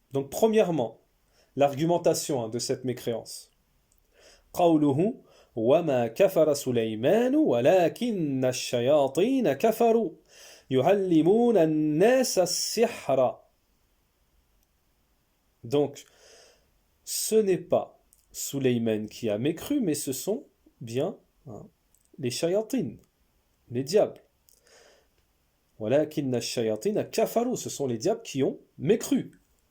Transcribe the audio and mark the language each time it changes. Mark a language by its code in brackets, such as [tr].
[fr] Donc premièrement, l'argumentation de cette mécréance. [ar] قوله وما كفر سليمان ولكن الشياطين كفروا يعلمون الناس السحر. [fr] Donc, ce n'est pas Sulayman qui a mécru, mais ce sont bien les shayatines. les diables. [ar] Walakinna ash-shayatina kafaru, [fr] ce sont les diables qui ont mécru.